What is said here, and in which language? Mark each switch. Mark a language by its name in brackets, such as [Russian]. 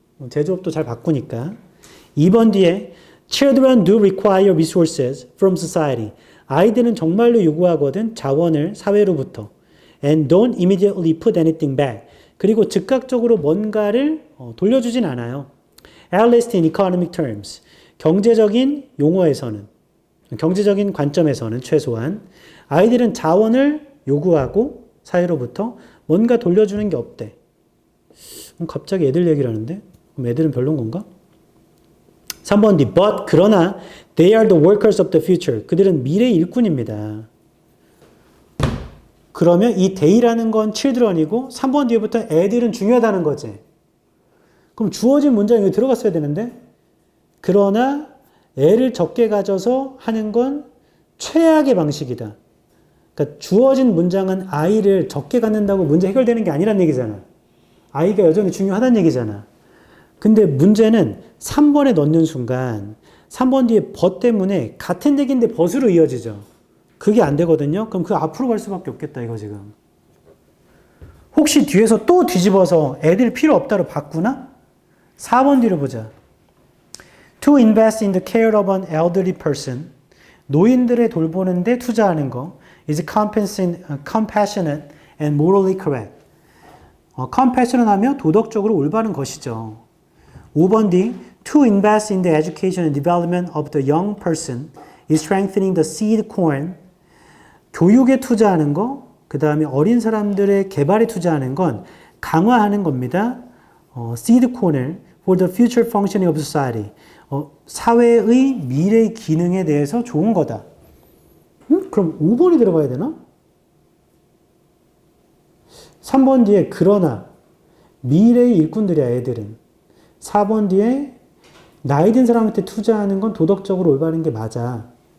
[Korean] 제조업도 잘 바꾸니까. 2번 뒤에 [English] Children do require resources from society. [Korean] 아이들은 정말로 요구하거든 자원을 사회로부터. [English] And don't immediately put anything back. [Korean] 그리고 즉각적으로 뭔가를 돌려주진 않아요. [English] At least in economic terms. [Korean] 경제적인 용어에서는, 경제적인 관점에서는 최소한 아이들은 자원을 요구하고 사회로부터 뭔가 돌려주는 게 없대. 그럼 갑자기 애들 얘기를 하는데? 그럼 애들은 별론 건가? 3번 뒤 [English] but [Korean] 그러나 [English] they are the workers of the future. [Korean] 그들은 미래의 일꾼입니다. 그러면 이 they라는 건 children이고 3번 뒤에부터 애들은 중요하다는 거지. 그럼 주어진 문장이 여기 들어갔어야 되는데 그러나 애를 적게 가져서 하는 건 최악의 방식이다. 그러니까 주어진 문장은 아이를 적게 갖는다고 문제 해결되는 게 아니란 얘기잖아. 아이가 여전히 중요하다는 얘기잖아. 근데 문제는 3번에 넣는 순간 3번 뒤에 but 때문에 같은 얘기인데 but으로 이어지죠. 그게 안 되거든요. 그럼 그 앞으로 갈 수밖에 없겠다 이거 지금. 혹시 뒤에서 또 뒤집어서 애들 필요 없다로 바꾸나? 4번 뒤로 보자. [English] To invest in the care of an elderly person. [Korean] 노인들의 돌보는데 투자하는 거 [English] is compassionate and morally correct. [Korean] compassionate 하면 도덕적으로 올바른 것이죠. [English] 5번 뒤 To invest in the education and development of the young person is strengthening the seed corn. [Korean] 교육에 투자하는 거, 그 다음에 어린 사람들의 개발에 투자하는 건 강화하는 겁니다. [English] seed corn을 for the future functioning of society. [Korean] 사회의 미래 기능에 대해서 좋은 거다. 그럼 5번이 들어가야 되나? 3번 뒤에 그러나 미래의 일꾼들이야 애들은. 4번 뒤에 나이 든 사람한테 투자하는 건 도덕적으로 올바른 게 맞아.